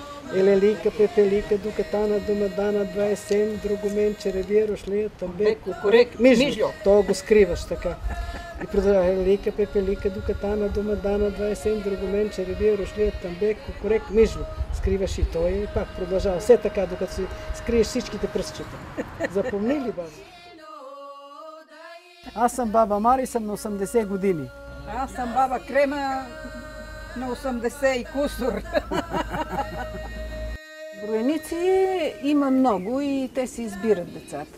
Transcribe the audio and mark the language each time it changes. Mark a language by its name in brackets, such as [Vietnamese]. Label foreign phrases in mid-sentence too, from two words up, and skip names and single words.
[Bulgarian] Елелика, пепелика, докатана, домадана, 27, другомен, черевия, рошлия, тамбе, кукурек, мижло. То го скриваш така. И продължава елелика, пепелика, докатана, домадана, 27, другомен, черевия, рошлия, тамбе, кукурек, мижло. Скриваш и той и пак продължава. Все така, докато си скриеш всичките пръстчета. Запомни ли, баба? Аз съм баба Мари, съм на 80 години. Аз съм баба Крема на 80 и кусор. Броеници има много и те си избират децата.